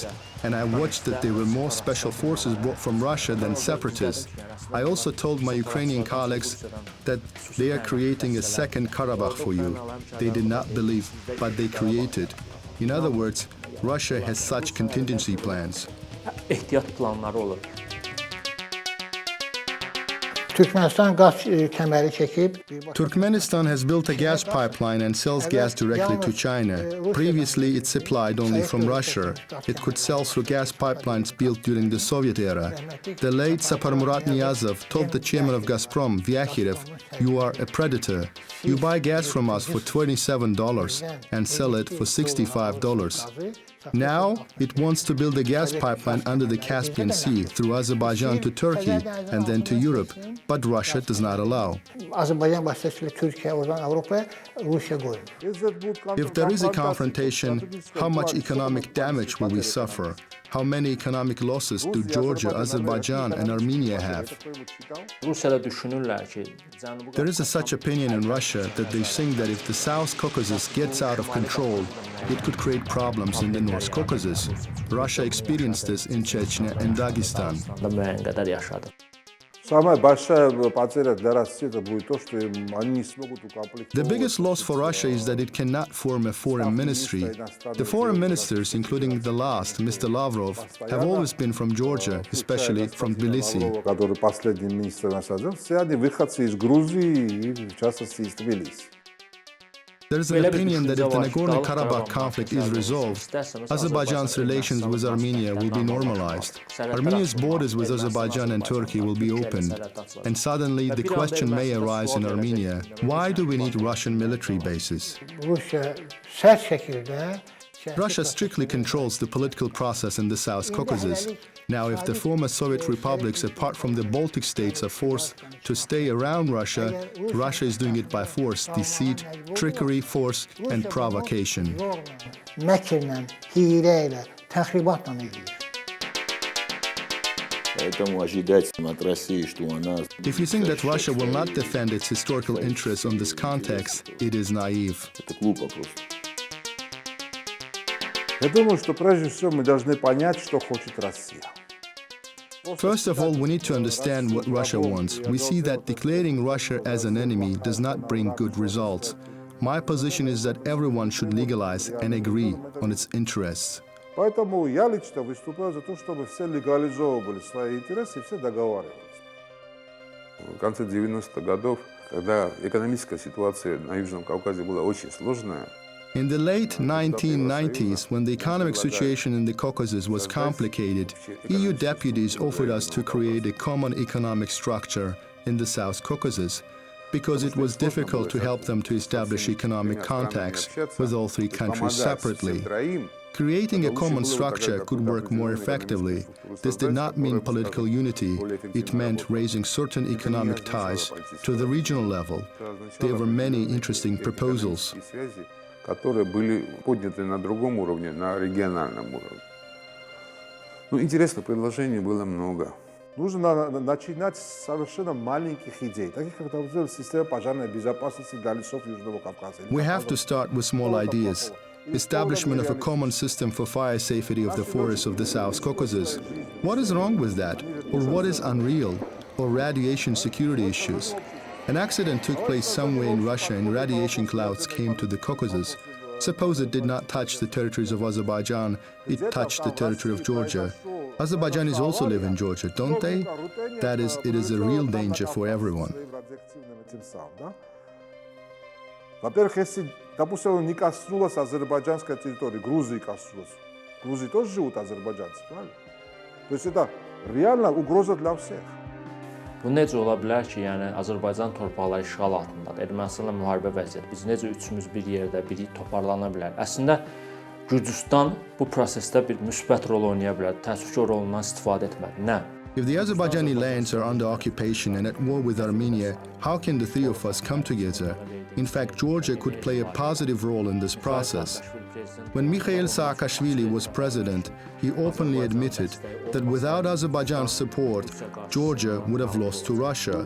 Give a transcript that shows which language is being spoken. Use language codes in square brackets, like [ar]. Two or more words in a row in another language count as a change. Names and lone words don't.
[en] And I watched that there were more special forces brought from Russia than separatists. I also told my Ukrainian colleagues that they are creating a second Karabakh for you. They did not believe, but they created. In other words, Russia has such contingency plans. [az] ehtiyat planları olur. Türkmenistan qaz kəməri çəkib. [en] Turkmenistan has built a gas pipeline and sells gas directly to China. Previously, it supplied only from Russia. It could sell through gas pipelines built during the Soviet era. The late Saparmurat Niyazov told the chairman of Gazprom, Vyakhirev, "You are a predator. You buy gas from us for $27 and sell it for $65. Now, it wants to build a gas pipeline under the Caspian Sea through Azerbaijan to Turkey and then to Europe, but Russia does not allow. [az] Azərbaycan vasitəsilə Türkiyə, oradan Avropaya, Rusiya qoyur. [en] If there is a confrontation, how much economic damage will we suffer? How many economic losses do Georgia, Azerbaijan, and Armenia have? [az] Rusiyada düşünürlər ki, [en] There is such opinion in Russia that they think that if the South Caucasus gets out of control, it could create problems in the North Caucasus. Russia experienced this in Chechnya and Dagestan. [az] müəyyən qədər yaşadı. [ru] Самая большая потеря для России это будет то, что они не смогут укомплектовать. [en] The biggest loss for Russia is that it cannot form a foreign ministry. The foreign ministers, including the last, Mr. Lavrov, have always been from Georgia, especially from Tbilisi. [ru] Который последний министр насадил, все они выходцы из Грузии и, в частности, из Тбилиси. [en] There is an opinion that if the Nagorno-Karabakh conflict is resolved, Azerbaijan's relations with Armenia will be normalized. Armenia's borders with Azerbaijan and Turkey will be opened. And suddenly the question may arise in Armenia, why do we need Russian military bases? [az] Rusiya sərt şəkildə [en] Russia strictly controls the political process in the South Caucasus. Now, if the former Soviet republics, apart from the Baltic states, are forced to stay around Russia, Russia is doing it by force, deceit, trickery, force, and provocation. [az] zorla, məkrlə, hiylə ilə, təxribatla edir. [ru] Поэтому ожидать от России, что она... [en] If you think that Russia will not defend its historical interests on this context, it is naive. [ru] Это глупо просто. Я думаю, что прежде всего мы должны понять, что хочет Россия. [en] First of all, we need to understand what Russia wants. We see that declaring Russia as an enemy does not bring good results. My position is that everyone should legalize and agree on its interests. [ru] Поэтому я лично выступаю за то, чтобы все легализовывали свои интересы и все договаривались. В конце 90-х годов, когда экономическая ситуация на Южном Кавказе была очень сложная, [en] In the late 1990s, when the economic situation in the Caucasus was complicated, EU deputies offered us to create a common economic structure in the South Caucasus, because it was difficult to help them to establish economic contacts with all three countries separately. Creating a common structure could work more effectively. This did not mean political unity. It meant raising certain economic ties to the regional level. There were many interesting proposals. [ru] которые были подняты на другом уровне, на региональном уровне. Ну, интересных предложений было много. Нужно начинать с совершенно маленьких идей, таких как, например, система пожарной безопасности для лесов Южного Кавказа. [en] We have to start with small ideas. Establishment of a common system for fire safety of the forests of the South Caucasus. What is wrong with that? Or what is unreal? Or radiation security issues? An accident took place somewhere in Russia and radiation clouds came to the Caucasus. Suppose it did not touch the territories of Azerbaijan, it touched the territory of Georgia. Azerbaijanis also live in Georgia, don't they? That is, it is a real danger for everyone. [ru] Во-первых, если, допустим, не коснулась азербайджанской территории, Грузии коснулась. В Грузии тоже живут азербайджанцы, правильно? То есть это реально угроза для всех. [az] Bu necə ola bilər ki, yəni Azərbaycan torpaqları işğal altındadır, Ermənistanla müharibə vəziyyəti. Biz necə üçümüz bir yerdə, biri toparlana bilər? Əslində Gürcüstan bu prosesdə bir müsbət rol oynaya bilər. Təəssüf ki, o rolundan istifadə etmədi. Nə? [en] If the Azerbaijani lands are under occupation and at war with Armenia, how can the three of us come together? In fact, Georgia could play a positive role in this process. When Mikhail Saakashvili was president, he openly admitted that without Azerbaijan's support, Georgia would have lost to Russia.